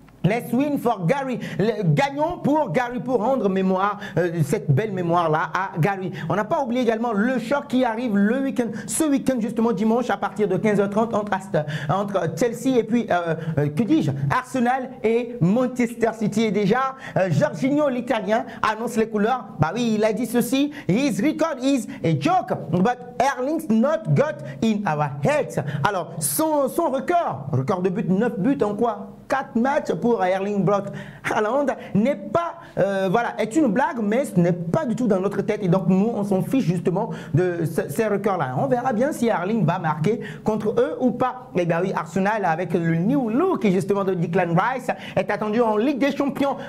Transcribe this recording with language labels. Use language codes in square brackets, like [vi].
[en] Let's win for Gary. [fr] Gagnons pour Gary, pour rendre mémoire, cette belle mémoire-là à Gary. On n'a pas oublié également le choc qui arrive ce week-end, justement dimanche à partir de 15h30 entre Chelsea et puis, que dis-je, Arsenal et Manchester City. Et déjà, Jorginho, l'Italien, annonce les couleurs. Bah oui, il a dit ceci. [en] His record is a joke, but Erling's not got in our heads. [fr] Alors, son record de but, 9 buts en quoi? 4 matchs pour Erling Braut Haaland n'est pas, est une blague, mais ce n'est pas du tout dans notre tête. Et donc, nous, on s'en fiche justement de ces records-là. On verra bien si Erling va marquer contre eux ou pas. Et bien oui, Arsenal, avec le new look justement de Declan Rice, est attendu en Ligue des Champions.